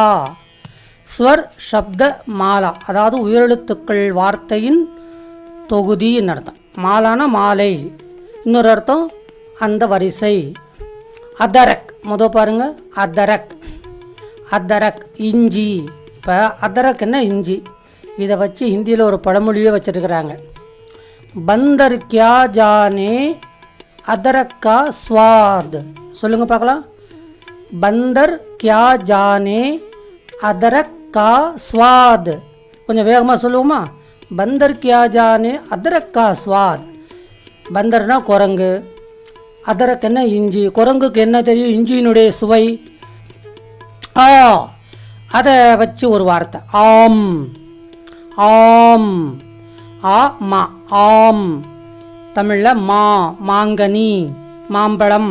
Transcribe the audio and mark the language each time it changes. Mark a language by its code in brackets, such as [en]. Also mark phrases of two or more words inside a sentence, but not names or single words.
[hi] स्वर शब्द माला [ta] அதாவது உயிரெழுத்துக்கள் வார்த்தையின் தொகுதின்னு அர்த்தம். மாலான மாலை. இன்னொரு அர்த்தம் அந்த வரிசை. அதரக். முதல் பாருங்கள். அதரக். அதரக் இஞ்சி. இப்போ அதரக் என்ன? இஞ்சி. இதை வச்சு ஹிந்தியில் ஒரு பழமொழியே வச்சுருக்கிறாங்க. [hi] बंदर क्या जाने अदरक का स्वाद. [ta] சொல்லுங்க பார்க்கலாம். [hi] बंदर क्या जाने अदरक का स्वाद. [ta] கொஞ்சம் வேகமாக சொல்லுவோமா? [hi] बंदर क्या जाने अदरक का स्वाद. [ta] பந்தர்னா குரங்கு, அதரக் என்ன? இஞ்சி. குரங்குக்கு என்ன தெரியும்? இஞ்சியினுடைய சுவை. அதை வச்சு ஒரு வார்த்தை. ஆம். ஆம். ஆ மா. ஆம். தமிழில் மா. மாங்கனி, மாம்பழம்.